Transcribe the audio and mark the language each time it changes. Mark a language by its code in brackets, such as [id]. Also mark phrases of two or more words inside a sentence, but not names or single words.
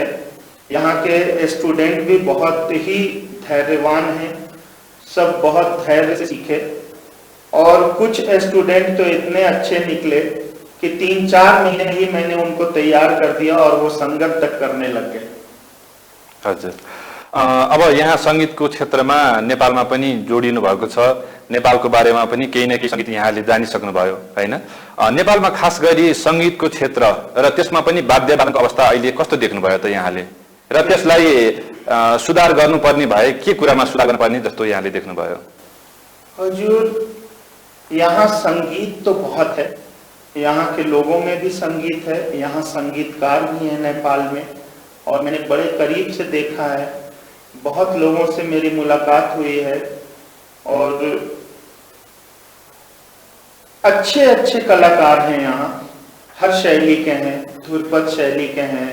[hi] यहाँ के स्टूडेंट भी बहुत ही धैर्यवान हैं, सब बहुत धैर्य से सीखे, और कुछ स्टूडेंट तो इतने अच्छे निकले कि 3-4 महीने में ही मैंने उनको तैयार कर दिया और वो संगत तक करने लग गए। [ne] हजुर, अब यहाँ सङ्गीतको क्षेत्रमा नेपालमा पनि जोडिनु भएको छ, नेपालको बारेमा पनि केही न केही सङ्गीत यहाँले जानिसक्नुभयो, हैन? नेपालमा खास गरी सङ्गीतको क्षेत्र र त्यसमा पनि वाद्यवादनको अवस्था अहिले कस्तो देख्नुभयो त यहाँले, र त्यसलाई सुधार गर्नुपर्ने भए के कुरामा सुधार गर्नुपर्ने जस्तो यहाँले देख्नुभयो? हजुर, [hi] यहाँ संगीत तो बहुत है, यहाँ के लोगों में भी संगीत है, यहाँ संगीतकार भी हैं नेपाल में, और मैंने बड़े करीब से देखा है, बहुत लोगों से मेरी मुलाकात हुई है, और अच्छे अच्छे कलाकार हैं यहाँ, हर शैली के हैं, ध्रुपद शैली के हैं।